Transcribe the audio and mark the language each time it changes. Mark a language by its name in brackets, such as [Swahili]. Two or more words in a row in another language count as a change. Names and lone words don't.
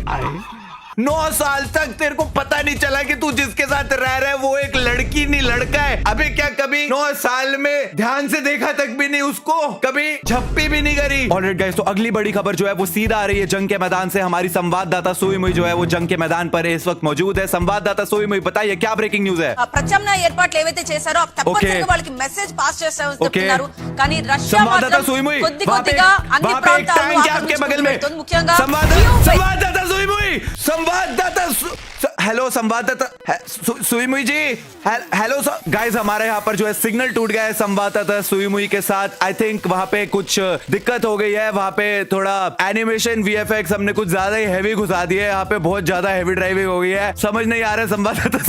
[Hindi] 9 साल तक तेरे को पता नहीं चला कि तू जिसके साथ रह रहा है वो एक लड़की नहीं लड़का है। अबे क्या कभी 9 साल में ध्यान से देखा तक भी नहीं उसको, कभी झप्पी भी नहीं करी। [English] alright guys, [Hindi] तो अगली बड़ी खबर जो है वो सीधा आ रही है जंग के मैदान से। हमारी संवाददाता सुई मुई जो है वो जंग के मैदान पर इस वक्त मौजूद है। संवाददाता सुई मुई, बताइए क्या [English] breaking news [Hindi] है? [Telugu] ప్రత్యామ్నాయ ఏర్పాట్లు ఏవైతే చేశారో తప్పనిసరిగా వాళ్ళకి [English] message pass [Telugu] చేస్తామని చెప్తున్నారు, కానీ రష్యా [Hindi] संवाददाता सुई मुई, [Telugu] కొద్ది కొద్దిగా అన్ని ప్రాంతాలను [Hindi] आपके बगल में [Telugu] ముఖ్యంగా [Hindi] संवाददाता सुई मुई, संवाददाता हेलो संवाददाता सुई मुई जी, [English] hello guys, [Hindi] हमारे यहाँ पर जो है सिग्नल टूट गया है संवाददाता सुई मुई के साथ। [English] I think [Hindi] वहाँ पे कुछ दिक्कत हो गई है, वहाँ पे थोड़ा [English] animation VFX [Hindi] हमने कुछ ज्यादा ही हैवी घुसा दिए, यहाँ पे बहुत ज्यादा [English] heavy driving [Hindi] हो गई है, समझ नहीं आ रहा है संवाददाता।